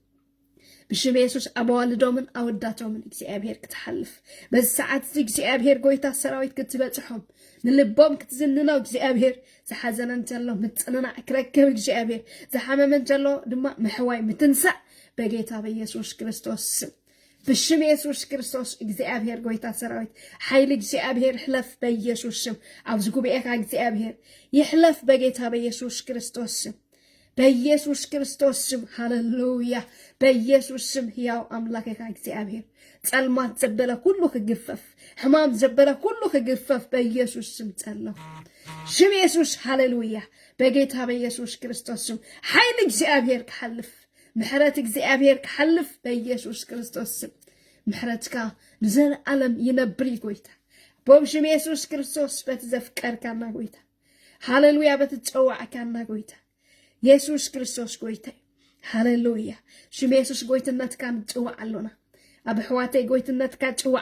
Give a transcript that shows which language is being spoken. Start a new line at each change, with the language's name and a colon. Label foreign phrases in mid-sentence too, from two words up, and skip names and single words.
Tigrinya: ብሽም ኢየሱስ አባዋልዶምን አወዳቶምን እግዚአብሔር ክትሐልፍ በሰዓት እግዚአብሔር ጎይታ ሰራዊት ክትበጽሖም ንልቦም ክትዝንነው እግዚአብሔር ዝሐዘነን ዘሎ ምጽንና ክረክብ እግዚአብሔር ዝሐመመን ዘሎ ድማ ምሕዋይ ምትንሳእ በጌታ በኢየሱስ ክርስቶስ ብሽም ኢየሱስ ክርስቶስ እግዚአብሔር ጎይታ ሰራዊት ኃይል እግዚአብሔር ሕለፍ በኢየሱስ ስም አብዝ ጉባኤካ እግዚአብሔር ይሕለፍ በጌታ በኢየሱስ ክርስቶስ በኢየሱስ ክርስቶስ ስም ሃሌሉያ በኢየሱስ ስም ሕያው አምላክካ እግዚአብሔር ጸልማት ዘበለ ሁሉ ክግፈፍ ሕማም ዘበለ ሁሉ ክግፈፍ በኢየሱስ ስም ጸለሁ ሽም ኢየሱስ ሃሌሉያ በጌታ በኢየሱስ ክርስቶስ ስም ኃይል እግዚአብሔር ክሐልፍ ምሕረት እግዚአብሔር ክሐልፍ በኢየሱስ ክርስቶስ ስም ምሕረትካ ንዘለዓለም ይነብር ጎይታ በሽም ኢየሱስ ክርስቶስ በትዘፍቀርካና ጎይታ ሃሌሉያ በትጸዋዕካና ጎይታ ኢየሱስ ክርስቶስ ጎይታይ ሃሌሉያ ሽም ኢየሱስ ጎይትነትካ ንጽዋዕ አሎና ኣብ ሕዋተይ ጎይትነትካ ጽዋዕ